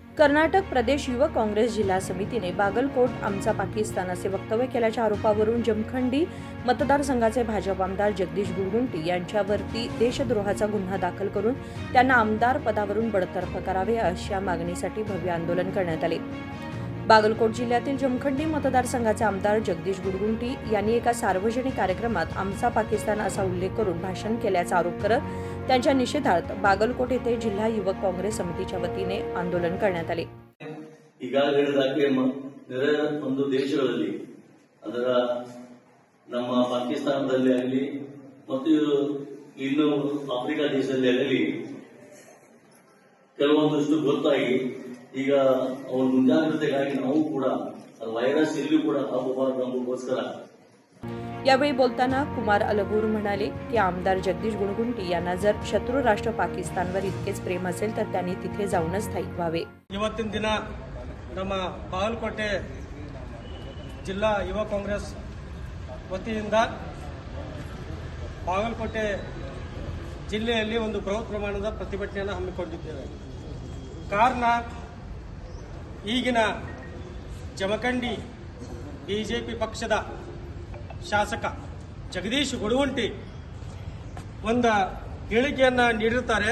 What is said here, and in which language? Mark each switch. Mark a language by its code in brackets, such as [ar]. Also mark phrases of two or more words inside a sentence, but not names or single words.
[mr] कर्नाटक प्रदेश युवक काँग्रेस जिल्हा समितीने बागलकोट आमचा पाकिस्तान असे वक्तव्य केल्याच्या आरोपावरून जमखंडी मतदारसंघाचे भाजप आमदार जगदीश गुरगुंटी यांच्यावरती देशद्रोहाचा गुन्हा दाखल करून त्यांना आमदार पदावरून बडतर्फ करावे अशा मागणीसाठी भव्य आंदोलन करण्यात आले। बागलकोट जिल्ह्यातील जमखंडी मतदारसंघाचे आमदार जगदीश गुरगुंटी यांनी एका सार्वजनिक कार्यक्रमात आमचा पाकिस्तान असा उल्लेख करून भाषण केल्याचा आरोप करत त्यांच्या निषेधार्थ बागलकोट येथे जिल्हा युवक काँग्रेस समितीच्या वतीने आंदोलन करण्यात आले। [kn] ಈಗಾಗಲೇ ನೆರೆ ಒಂದು ದೇಶಗಳಲ್ಲಿ ಅದರ ನಮ್ಮ ಪಾಕಿಸ್ತಾನದಲ್ಲಿ ಆಗಲಿ ಮತ್ತು ಇನ್ನು ಆಫ್ರಿಕಾ ದೇಶದಲ್ಲಿ ಆಗಲಿ ಕೆಲವೊಂದಷ್ಟು ಗೊತ್ತಾಗಿ ಈಗ ಅವರ ಮುಂಜಾಗ್ರತೆಗಾಗಿ ನಾವು ಕೂಡ ವೈರಸ್ ಇಲ್ಲೂ ಕೂಡ ಹಬ್ಬಬಾರದು ಎಂಬುದಕ್ಕೋಸ್ಕರ [mr] यावेळी बोलताना कुमार अलगूर म्हणाले की आमदार जगदीश गुरगुंटी यांना जर शत्रू राष्ट्र पाकिस्तानवर इतकेच प्रेम असेल तर त्यांनी तिथे जाऊनच स्थायिक व्हावे। [kn] ಇವತ್ತಿನ ದಿನ ನಮ್ಮ ಬಾಗಲಕೋಟೆ ಜಿಲ್ಲಾ ಯುವ ಕಾಂಗ್ರೆಸ್ ವತಿಯಿಂದ ಬಾಗಲಕೋಟೆ ಜಿಲ್ಲೆಯಲ್ಲಿ ಒಂದು ಬೃಹತ್ ಪ್ರಮಾಣದ ಪ್ರತಿಭಟನೆಯನ್ನು ಹಮ್ಮಿಕೊಂಡಿದ್ದೇವೆ। ಕಾರಣ ಈಗಿನ ಜಮಖಂಡಿ ಬಿಜೆಪಿ ಪಕ್ಷದ ಶಾಸಕ ಜಗದೀಶ್ ಗುರಗುಂಟಿ ಒಂದು ಹೇಳಿಕೆಯನ್ನ ನೀಡಿರುತ್ತಾರೆ।